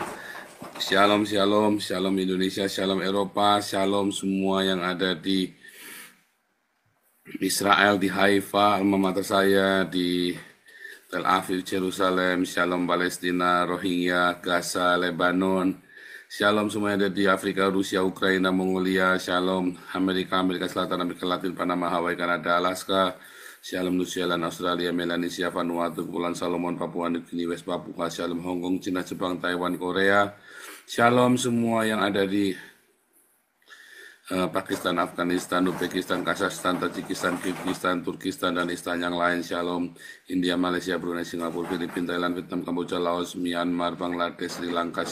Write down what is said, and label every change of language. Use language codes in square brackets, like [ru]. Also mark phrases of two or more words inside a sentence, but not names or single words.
[id] Shalom, shalom, shalom Indonesia, shalom Eropa, shalom semua yang ada di Israel, di Haifa, [la] alma mater [id] saya, di Tel Aviv, Yerusalem, shalom Palestina, Rohingya, Gaza, Lebanon, shalom semua yang ada di Afrika, Rusia, Ukraina, Mongolia, shalom Amerika, Amerika Selatan, Amerika Latin, Panama, Hawaii, Kanada, Alaska, shalom New Zealand, Australia, Melanesia, Vanuatu, Kepulauan Solomon, Papua New Guinea, West Papua, shalom Hong Kong, Cina, Jepang, Taiwan, Korea, shalom semua yang ada di Pakistan, Afghanistan, Uzbekistan, Kazakhstan, Tajikistan, Kyrgyzstan, Turkistan, dan istan yang lain. Shalom, India, Malaysia, Brunei, Singapura, Filipina, Thailand, Vietnam, Kamboja, Laos, Myanmar, Bangladesh, Sri Lanka.